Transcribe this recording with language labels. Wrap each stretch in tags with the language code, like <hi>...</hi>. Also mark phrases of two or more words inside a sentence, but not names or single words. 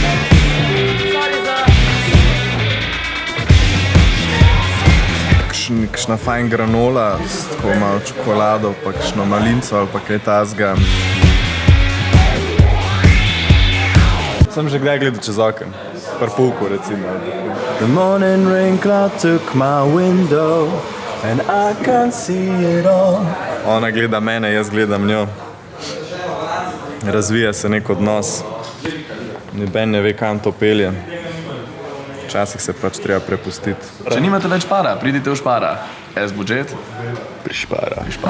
<sl>Kakšna fajn granola s tako malo čokolado, pa kakšno malinco ali pa kaj tazga. Sem že kdaj gledal čez oken, par pulku recimo.</sl> <en>The morning rain cloud took my window and I can't see it all.</en> <sl>Ona gleda mene, jaz gledam njo. Razvija se nek odnos. Noben ne ve, kam to pelje. Včasih se pač treba prepustiti. Če nimate več para, pridite v Špara. S-budžet? Prišpara.</sl>